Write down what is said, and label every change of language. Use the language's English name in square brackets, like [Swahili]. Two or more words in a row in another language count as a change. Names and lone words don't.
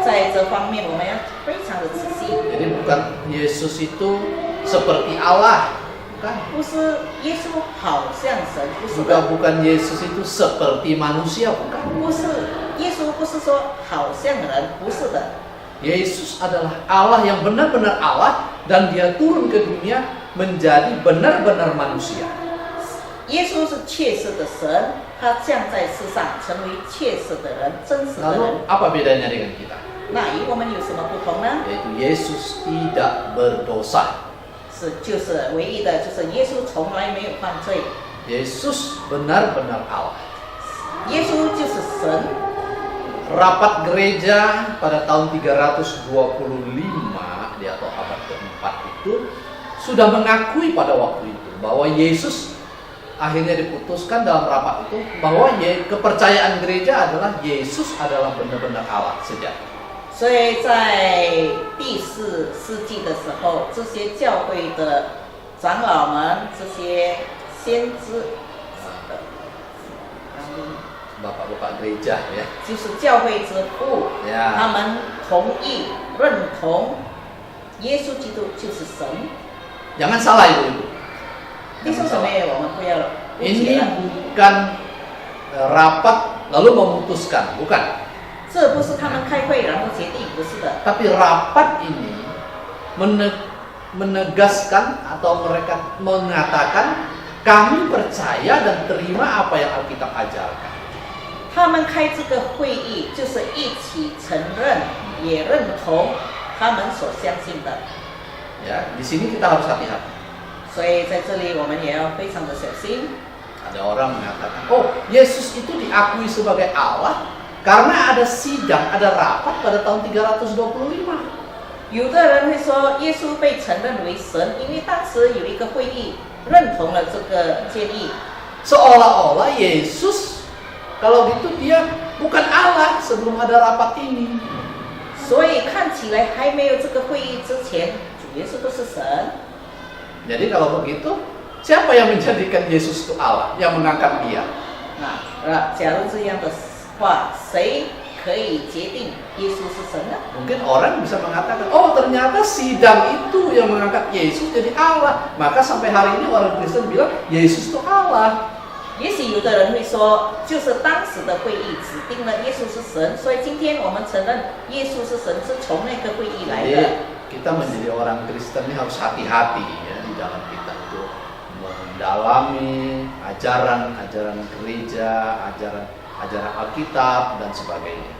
[Chinese] 在这方面，我们要非常的仔细。 [Indonesian] Jadi bukan Yesus itu seperti Allah, bukan. [Chinese] 不是耶稣好像神，不是 [Indonesian] Juga [Chinese] 的， [Indonesian] bukan Yesus itu seperti manusia, bukan. [Chinese] 不是耶稣，不是说好像人，不是的。 [Indonesian] Yesus adalah Allah yang benar-benar Allah dan dia turun ke dunia menjadi benar-benar manusia. [Chinese] 耶稣是切实的神，他降在世上，成为切实的人，真实的人 [Indonesian] Lalu。apa bedanya dengan kita? [Chinese] 那与我们有什么不同呢？ [Indonesian] Yaitu Yesus tidak berdosa. [Chinese] 就是唯一的，就是耶稣从来没有犯罪， [Indonesian] Yesus benar-benar Allah. [Chinese] 耶稣就是神。 [Indonesian] Rapat gereja pada tahun 325 di atau abad keempat itu sudah mengakui pada waktu itu bahwa Yesus akhirnya diputuskan dalam rapat itu bahwa kepercayaan gereja adalah Yesus adalah benar-benar Allah sejati. [Chinese] 所以在第4世纪的时候，这些教会的长老们、这些先知， [Indonesian] Bapak-bapak gereja ya. [Chinese] 就是教会之父， [Indonesian] Ya. [Chinese] 他们同意认同耶稣基督就是神。 [Indonesian] Jangan salah ibu-ibu. [Chinese] 弟兄姊妹，我们不要误解 [Indonesian] Ini [Chinese] 了， [Indonesian] bukan rapat lalu memutuskan, bukan. [Chinese] 这不是他们开会然后决定，不是的。 [Indonesian] Tapi rapat ini menegaskan atau mereka mengatakan kami percaya dan terima apa yang Alkitab ajarkan. [Chinese] 他们开这个会议，就是一起承认，也认同他们所相信的。 [Indonesian] Ya, di sini kita harus hati-hati. [Chinese] 所以在这里我们也要非常的小心。 [Indonesian] Ada orang mengatakan, oh Yesus itu diakui sebagai Allah karena ada sidang, ada rapat pada tahun 325. [Chinese] 有的人会说，耶稣被承认为神，因为当时有一个会议认同了这个建议。 [Indonesian] Seolah-olah Yesus kalau gitu dia bukan Allah sebelum ada rapat ini. [Chinese] 所以看起来还没有这个会议之前，主耶稣都是神。 [Indonesian] Jadi kalau begitu, siapa yang menjadikan Yesus itu Allah, yang mengangkat dia? [Chinese] 假如这样的话，谁可以决定耶稣是神呢？ [Indonesian] Mungkin orang bisa mengatakan, oh ternyata sidang itu yang mengangkat Yesus jadi Allah. Maka sampai hari ini orang Kristen bilang Yesus itu Allah. [Chinese] 也许有的人会说，就是当时的会议指定了耶稣是神，所以今天我们承认耶稣是神是从那个会议来 [Indonesian] Jadi [Chinese] 的。 [Indonesian] kita menjadi orang Kristen ini harus hati-hati ya di dalam kita itu mendalami ajaran gereja, ajaran Alkitab dan sebagainya.